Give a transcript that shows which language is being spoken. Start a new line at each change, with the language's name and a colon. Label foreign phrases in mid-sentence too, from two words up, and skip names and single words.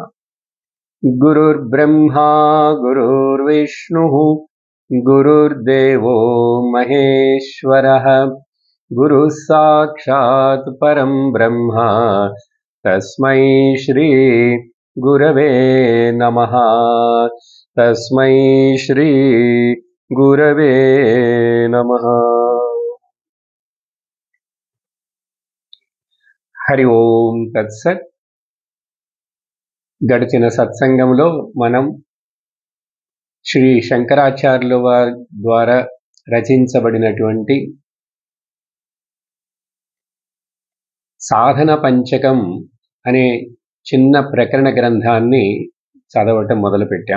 Sanskrit: गुरुर्ब्रह्मा गुरुर्विष्णुः गुरुर्देवो महेश्वरः गुरुः साक्षात् परं ब्रह्म तस्मै श्री गुरवे नमः। तस्मै श्री गुरवे नमः। హరి ఓం తత్సత్.
Telugu: గడిచిన సత్సంగంలో మనం శ్రీ శంకరాచార్యుల వారి ద్వారా రచించబడినటువంటి సాధన పంచకం అనే చిన్న ప్రకరణ గ్రంథాన్ని చదవటం మొదలుపెట్టాం.